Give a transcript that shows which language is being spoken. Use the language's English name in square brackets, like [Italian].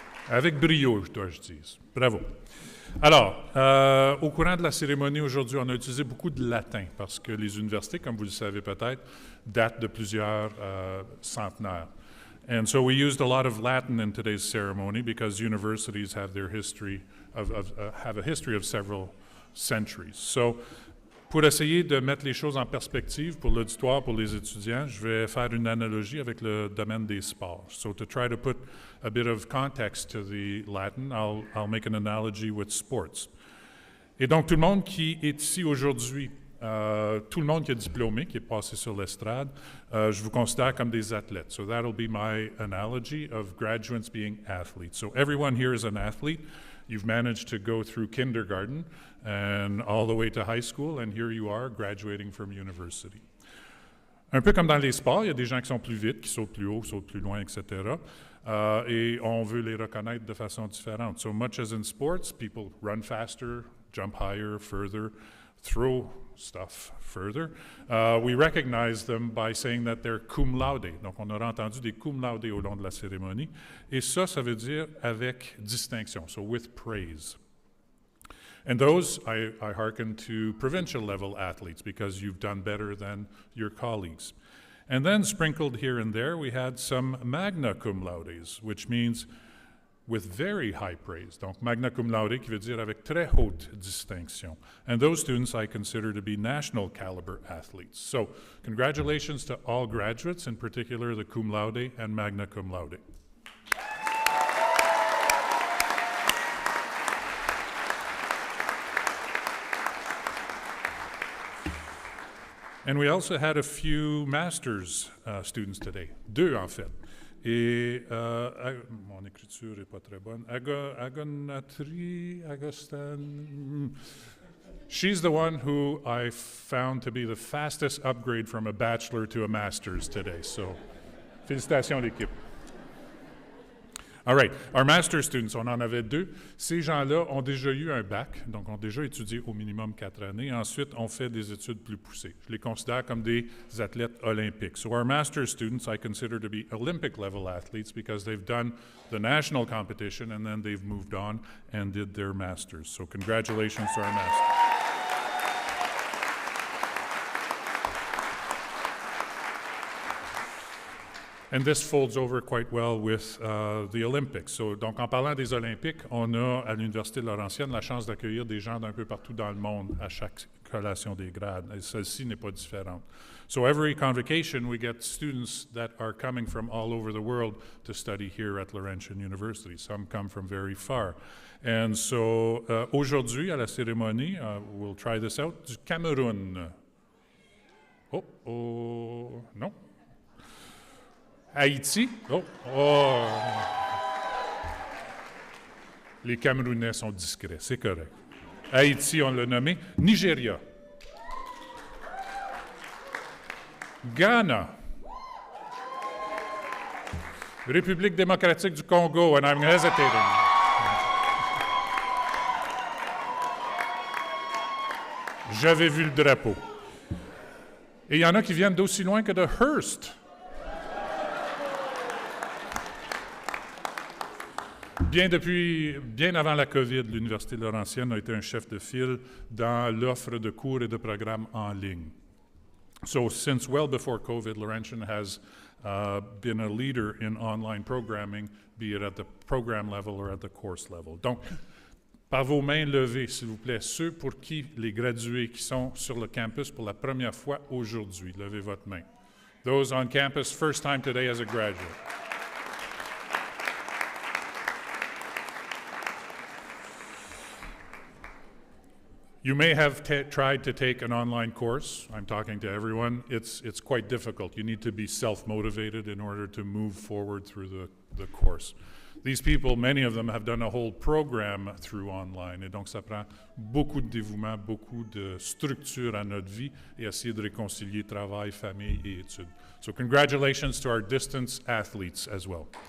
[French] Avec brio, dois-je dire. Bravo. Alors, au courant de la cérémonie aujourd'hui, on a utilisé beaucoup de latin parce que les universités, comme vous le savez peut-être, datent de plusieurs centenaires. [English] And so we used a lot of Latin in today's ceremony because universities have their history have a history of several centuries. [French] So, pour essayer de mettre les choses en perspective pour l'auditoire, pour les étudiants, je vais faire une analogie avec le domaine des sports. [English] So to try to put a bit of context to the Latin, I'll make an analogy with sports. [French] Et donc, tout le monde qui est ici aujourd'hui, tout le monde qui est diplômé, qui est passé sur l'estrade, je vous considère comme des athlètes. [English] So that'll be my analogy of graduates being athletes. So everyone here is an athlete. You've managed to go through kindergarten and all the way to high school, and here you are graduating from university. [French] Un peu comme dans les sports, il y a des gens qui sont plus vite, qui sautent plus haut, sautent plus loin, etc. Et on veut les reconnaître de façon différente. [English] So much as in sports, people run faster, jump higher, further, throw stuff further. We recognize them by saying that they're cum laude. [French] Donc, on aura entendu des cum laude au long de la cérémonie. Et ça veut dire avec distinction, [English] so with praise. And those, I hearken to provincial level athletes because you've done better than your colleagues. And then sprinkled here and there, we had some magna cum laudes, which means with very high praise. [French] Donc, magna cum laude, qui veut dire avec très haute distinction. [English] And those students I consider to be national caliber athletes. So, congratulations to all graduates, in particular the cum laude and magna cum laude. And we also had a few master's students today. [French] Deux, en fait. Et mon écriture n'est pas très bonne. Agostin. [English] She's the one who I found to be the fastest upgrade from a bachelor to a master's today. So, [French] félicitations l'équipe. [English] All right. Our master students, [French] on en avait 2. Ces gens-là ont déjà eu un bac, donc ont déjà étudié au minimum 4 années. Ensuite, ont fait des études plus poussées. Je les considère comme des athlètes olympiques. [English] So our master students, I consider to be Olympic-level athletes because they've done the national competition and then they've moved on and did their masters. So congratulations to our masters. And this folds over quite well with the Olympics. [French] So, donc, en parlant des Olympiques, on a à l'Université de Laurentienne la chance d'accueillir des gens d'un peu partout dans le monde à chaque collation des grades. Et celle-ci n'est pas différente. [English] So every convocation, we get students that are coming from all over the world to study here at Laurentian University. Some come from very far. And so, [French] aujourd'hui, à la cérémonie, [English] we'll try this out, [French] du Cameroun. Oh, non. Haïti. Oh. Les Camerounais sont discrets, c'est correct. Haïti, on l'a nommé. Nigeria. Ghana. République démocratique du Congo, [English] and I'm hesitating. [French] J'avais vu le drapeau. Et il y en a qui viennent d'aussi loin que de Hearst. Bien avant la COVID, l'Université de Laurentienne a été un chef de file dans l'offre de cours et de programmes en ligne. [English] So since well before COVID, Laurentian has been a leader in online programming, be it at the program level or at the course level. Donc, par vos mains levées, s'il vous plaît, ceux pour qui les gradués qui sont sur le campus pour la première fois aujourd'hui, levez votre main. Those on campus, first time today as a graduate. You may have tried to take an online course. I'm talking to everyone. It's quite difficult. You need to be self-motivated in order to move forward through the course. These people, many of them have done a whole program through online. [French] Et donc, ça prend beaucoup de dévouement, beaucoup de structure à notre vie et essayer de réconcilier travail, famille et études. [English] So congratulations to our distance athletes as well.